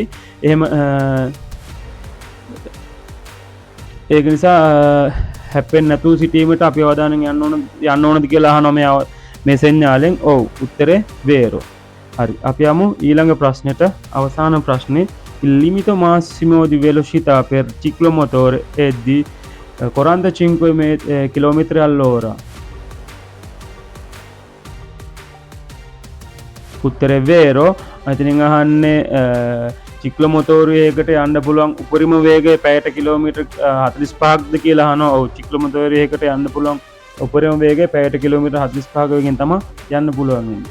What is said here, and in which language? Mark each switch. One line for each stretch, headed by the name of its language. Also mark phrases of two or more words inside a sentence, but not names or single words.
Sinhala: එහෙම ඒක නිසා හැප්පෙන්නේ නැතුව සිටීමට අපි අවධානයෙන් යන්න ඕනද කියලා අහනවා මේ සෙන්ඥාලෙන්. ඔව්. උත්තරේ වේරෝ. හරි. අපි යමු ඊළඟ ප්‍රශ්නෙට. අවසාන ප්‍රශ්නේ.
Italian: Il limite massimo di velocità per ciclomotore è di 45 km all'ora.
Sinhala: උත්තරේ වේරෝ. ඉතින් අහන්නේ චික්ලොමොටෝරයකට යන්න පුළුවන් උපරිම වේගය පැයට කිලෝමීටර් 45ක්ද කියලා අහනවා. ඔව්. චික්ලොමොටෝරයකට යන්න පුළුවන් උපරිම වේගය පැයට කිලෝමීටර් 45 වේගෙන් තමයි යන්න පුළුවන් වෙන්නේ.